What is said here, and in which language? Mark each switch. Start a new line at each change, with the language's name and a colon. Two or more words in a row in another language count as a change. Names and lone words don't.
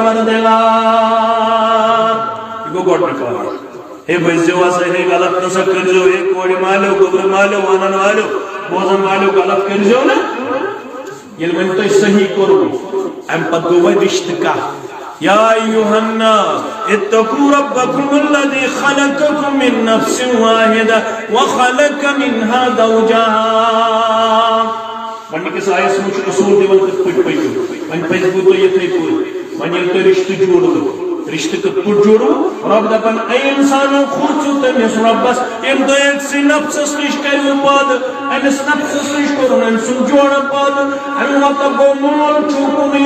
Kashmiri: پروردگار یہ گو گۄڈنیُک کار ہے بٔزِو ہسا ہے غلط نسا کٔرزیو ہے کورِ مالیو گوٚبرٕ مالیو ونن والیو بوزن والیو غلط کٔرزیو نہٕ ییٚلہِ وۄنۍ تۄہہِ صحیح کوٚروٕ امہِ پتہٕ گوٚو وۄنۍ رشتہٕ کتھ
Arabic: یا ایُہا الناس اتقوا ربکم الذی خلقکم من نفس واحدہ وخلق منها زوجہا
Kashmiri: گۄڈنِکِس آیس منٛز چھُ اصوٗل دِوان کِتھ پٲٹھۍ پٔکِو وۄنۍ پٔزِو تُہۍ یِتھٕے پٲٹھۍ وۄنۍ ییٚلہِ تۄہہِ رشتہٕ جوڑوٕ رشتہٕ کِتھ پٲٹھۍ جوڑوٕ رب دپان اے انسانو کھوژِو تٔمِس رۄبس ییٚمۍ تۄہہِ أکسٕے نفسس نِش کٔرِو پٲدٕ أمِس نفسس نِش کوٚرُن أمۍ سُنٛد جوڑٕ پٲدٕ امیُک مطلب گوٚو مول چھُو کُنُے